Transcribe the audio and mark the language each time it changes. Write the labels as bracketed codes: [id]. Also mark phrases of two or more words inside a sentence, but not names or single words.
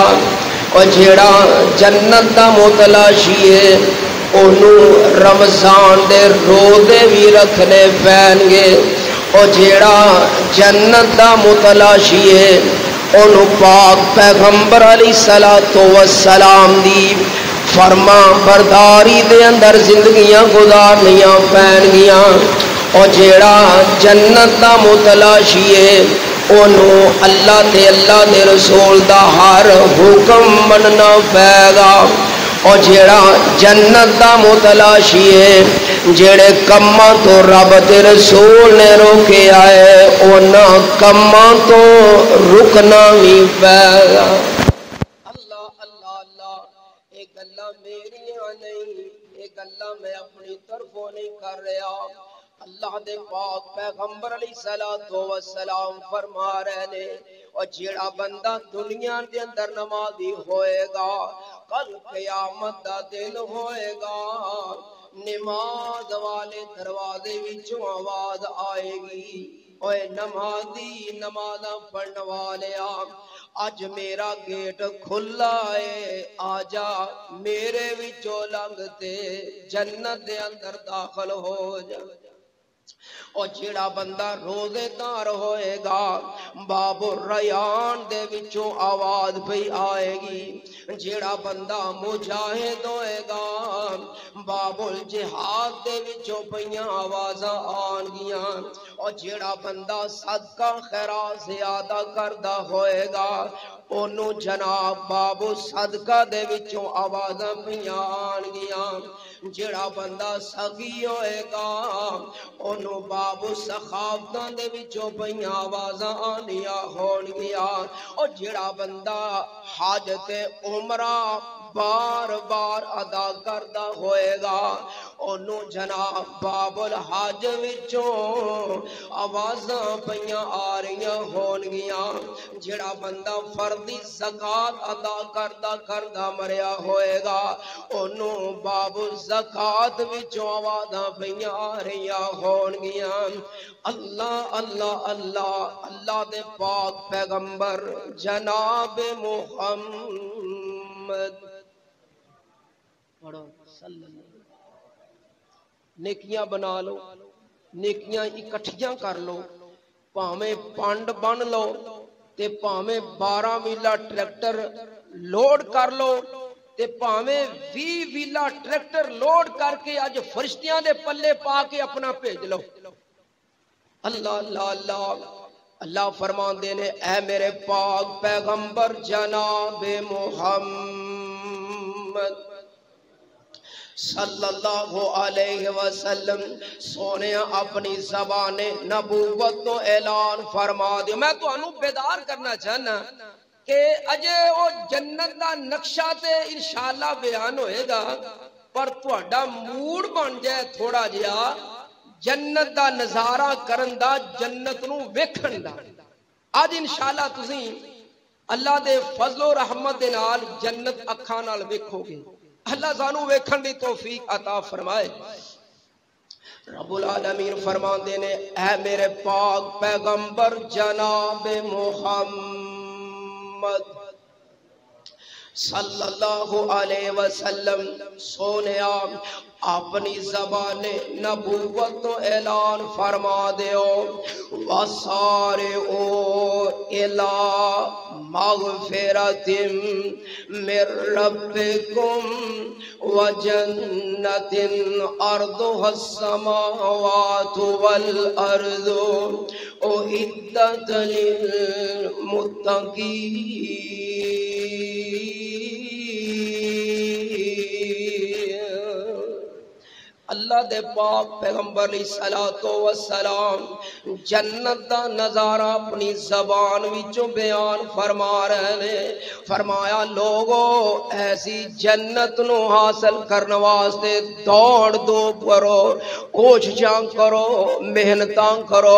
[pa] اور جیڑا جنت دا متلاشی ہے انہوں رمضان دے روزے بھی رکھنے پائیں گے. اور جیڑا جنت دا متلاشی ہے انہوں پاک پیغمبر [ar] علیہ الصلوۃ والسلام [pa] دی فرما برداری دے اندر زندگیاں گزارنیاں پین گیاں. اور جیڑا جنت دا متلاشی ہے انہوں اللہ تے اللہ دے رسول دا ہر حکم مننا پے گا، اور جیڑا جنت دا متلاشی ہے جیڑے کماں تو رب تے رسول نے روکے آئے انہاں کماں تو رکنا بھی پے گا۔ اللہ اللہ اللہ، ایک گلاں میریاں نہیں، ایک گلاں میں اپنی طرفوں نہیں کر رہا، اللہ دے پاک پیغمبر [ar] علیہ الصلوۃ والسلام [pa] فرما رہے نے، اور جیڑا بندہ دنیا دے اندر نمازی ہوئے گا کل قیامت دا دن ہوئے گا نماز والے دروازے وچوں آواز آئے گی، اوے نمازی نمازاں پڑھن والیا اج میرا گیٹ کھلا ہے، آجا میرے وچوں لنگ تے جنت دے اندر داخل ہو جا۔ اور جیڑا بندہ روزے دار ہوئے گا باب الریان دے وچوں آواز پہ آئے گی، جیڑا بندہ مجاہد ہوئے گا باب الجہاد دے وچوں پیاں آوازاں آن گیاں، اور جیڑا بندہ صدقہ خیرات زیادہ کردہ ہوئے گا انہوں جناب باب صدقہ دے وچوں آوازاں پیاں آن گیاں، جیڑا بندہ سخی ہوئے گا انہوں باب سخاوتاں دے وچوں پیاں آوازاں آنیاں ہون گیا، اور جیڑا بندہ حاجت عمرہ بار بار ادا کردہ ہوئے گا انہوں جناب باب الحج وچوں آوازاں پیاں آ رہیاں ہون گیا، جیڑا بندہ فردی زکات ادا کردہ مریا ہوئے گا انہوں باب زکات وچوں آوازاں پیاں آ رہیاں ہون گیا۔ اللہ اللہ اللہ، اللہ دے پاک پیغمبر جناب محمد پڑھو [ar] صلی اللہ، [pa] نیکیاں بنا لو، نیکیاں اکٹھیاں کر لو، پاویں پانڈ بن لو تے پاویں 12 ویلا ٹریکٹر لوڈ کر لو تے پاویں 20 ویلا ٹریکٹر لوڈ کر کے اج فرشتیاں دے پلے پا کے اپنا بھیج لو۔ اللہ اللہ اللہ، اللہ فرماندے نے اے میرے پاک پیغمبر جناب محمد [ar] صلی اللہ علیہ وسلم [pa] سونے اپنی زبان نبوت تو اعلان فرما دے۔ میں تو انہوں بیدار کرنا چاہنا کہ اجے او جنت دا نقشہ تے [ar] انشاءاللہ [pa] بیان ہوئے گا، پر تہاڈا موڈ بن جائے تھوڑا جہا جنت دا نظارہ کرن دا، جنت نو ویکھن دا۔ آج [ar] انشاءاللہ [pa] تسی اللہ دے فضل و رحمت دے نال جنت اکھاں نال ویکھو گے، اللہ سانو ویکھن دی توفیق عطا فرمائے۔ [ar] رب العالمین [pa] فرماندے نے اے میرے پاک پیغمبر جناب [ar] محمد صلی اللہ علیہ وسلم سونیا [pa] اپنی زبان نبوت تو اعلان فرما دیو، [ar] وَسَارِعُوا إِلَىٰ مَغْفِرَةٍ مِّن رَّبِّكُمْ وَجَنَّةٍ أَرْضُهَا السَّمَاوَاتُ وَالْأَرْضُ أُعِدَّتْ لِلْمُتَّقِينَ۔ [pa] اللہ دے پاک پیغمبر [ar] علیہ الصلوۃ والسلام [pa] جنت دا نظارہ اپنی زبان وچوں بیان فرما رہے نے، فرمایا لوگو ایسی جنت نو حاصل کرنے واسطے دوڑ دو کرو، کوششاں کرو، محنتاں کرو۔